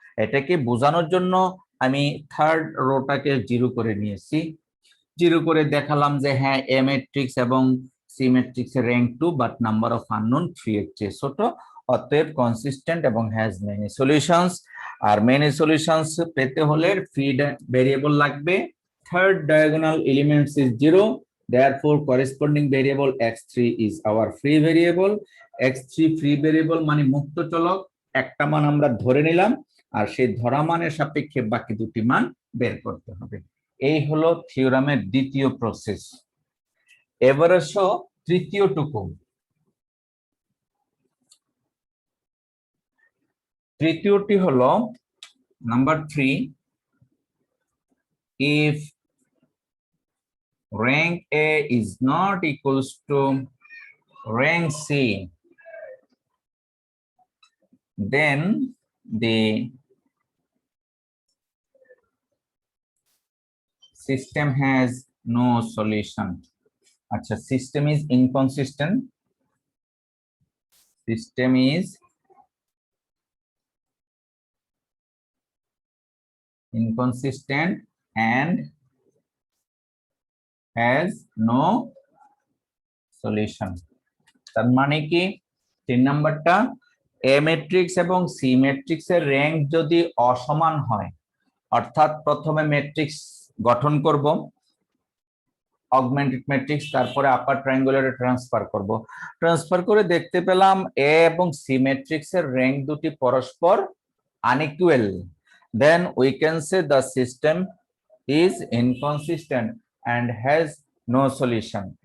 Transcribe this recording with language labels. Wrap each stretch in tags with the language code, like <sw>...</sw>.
<bn>এটাকে বোঝানোর জন্য আমি থার্ড রোটাকে জিরো করে নিয়েছি, জিরো করে দেখালাম যে হ্যাঁ এ ম্যাট্রিক্স এবং সি ম্যাট্রিক্সের rank 2 but number of unknown 3 এর চেয়ে ছোট, অতএব কনসিস্টেন্ট এবং</bn> <en>Has many solutions.</en> <bn>Are many solutions পেতে হলে ফ্রি ভেরিয়েবল লাগবে।</bn> <en>Third diagonal elements is 0, therefore corresponding variable x3 is our free variable।</en> <bn>x3 free variable মানে মুক্ত চলক, একটা মান আমরা ধরে নিলাম আর সেই ধরা মানের সাপেক্ষে বাকি দুটি মান বের করতে হবে। এই হলো থিওরামের দ্বিতীয় প্রসেস। এবার আসো তৃতীয় টুকু। তৃতীয়টি হলো number 3,</bn> <en>if rank A is not equals to rank C, then the system has no solution। আচ্ছা, system is inconsistent, system is inconsistent and has no solution।</en> <bn>তার মানে কি? 3 নাম্বারটা, এ ম্যাট্রিক্স এবং সি ম্যাট্রিক্সের র্যাঙ্ক যদি অসমান হয়, অর্থাৎ প্রথমে ম্যাট্রিক্স গঠন করব অগমেন্টেড ম্যাট্রিক্স, তারপরে আপার ট্রায়াঙ্গুলারে ট্রান্সফার করব, ট্রান্সফার করে দেখতে পেলাম এ এবং সি ম্যাট্রিক্সের র্যাঙ্ক দুটি পরস্পর unequal,</bn> <en>then we can say the system is inconsistent and has no solution।</en>